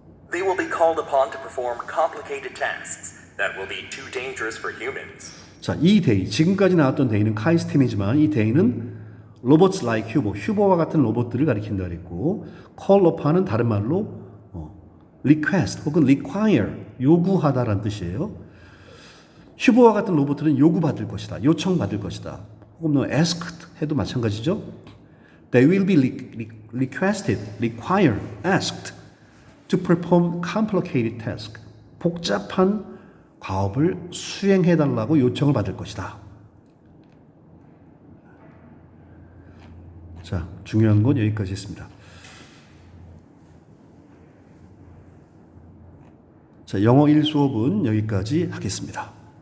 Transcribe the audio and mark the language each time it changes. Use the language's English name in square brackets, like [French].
[English] They will be called upon to perform complicated tasks that will be too dangerous for humans. [Korean] 자, 이 데이, 지금까지 나왔던 데이는 카이스템이지만 이 데이는 [English] robots like [Korean] 휴버와 같은 로봇들을 가리킨다 그랬고 [English] call upon [Korean] 은 다른 말로 request 혹은 require, 요구하다라는 뜻이에요. 휴버와 같은 로봇들은 요구받을 것이다, 요청받을 것이다. 혹은 asked 해도 마찬가지죠. [English] They will be requested, required, asked to perform complicated tasks. [Korean] 복잡한 과업을 수행해달라고 요청을 받을 것이다. 자, 중요한 건 여기까지 했습니다. 자, 영어 1수업은 여기까지 하겠습니다.